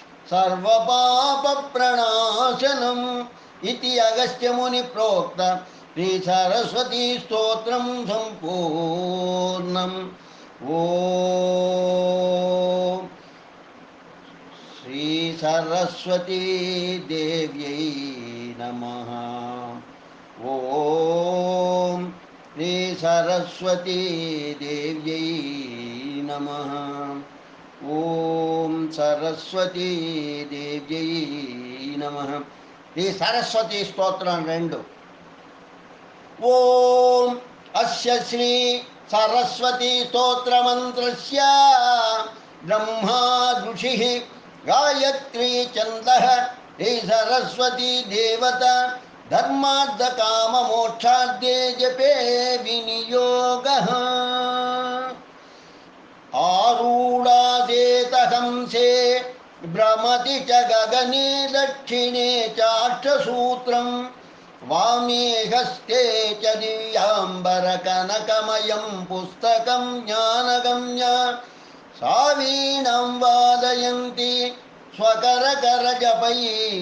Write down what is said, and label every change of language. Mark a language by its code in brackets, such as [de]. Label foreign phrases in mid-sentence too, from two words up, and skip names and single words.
[sa] सर्वपापप्रणाशनम् इति अगस्त्यमुनिप्रोक्त श्रीसरस्वती स्तोत्रं सम्पूर्णम् ॐ श्रीसरस्वती देव्यै नमः। ॐ श्रीसरस्वती देव्यै नमः। ॐ सरस्वती देव्यै नमः। [te] ఈ సరస్వతి స్తోత్రం 2. [sa] ఓం అస్య శ్రీ సరస్వతి స్తోత్రమంత్రస్య బ్రహ్మా ఋషిః గాయత్రీ ఛందః हे सरस्वती देवता धर्मार्थ काम मोक्षार्थे जपे विनियोगः आरूढासेतहंसे भ्रमति च गगने दक्षिणे चाक्षसूत्रं वामे हस्ते च दिव्याम्बरकनकमयं पुस्तकं ज्ञानगम्य सा वीणां वादयन्ती स्वकरकरजपैः